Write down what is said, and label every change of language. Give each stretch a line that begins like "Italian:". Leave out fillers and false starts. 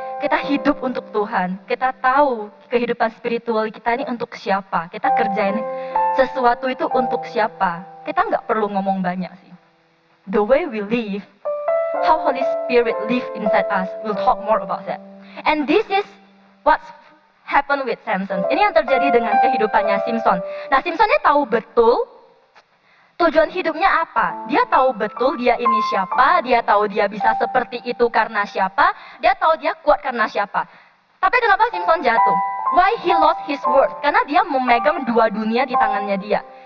Indonesian: kita hidup untuk Tuhan, kita tahu kehidupan spiritual kita ini untuk siapa, kita kerjain sesuatu itu untuk siapa, kita nggak perlu ngomong banyak sih.
English: The way we live, how Holy Spirit live inside us, we'll talk more about that. And this is what's happened with Samson.
Indonesian: Ini yang terjadi dengan kehidupannya Simpson. Nah, Simpson ini tahu betul tujuan hidupnya apa. Dia tahu betul dia ini siapa, dia tahu dia bisa seperti itu karena siapa, dia tahu dia kuat karena siapa. Tapi kenapa Simpson jatuh?
English: Why he lost his worth?
Indonesian: Karena dia memegang dua dunia di tangannya dia.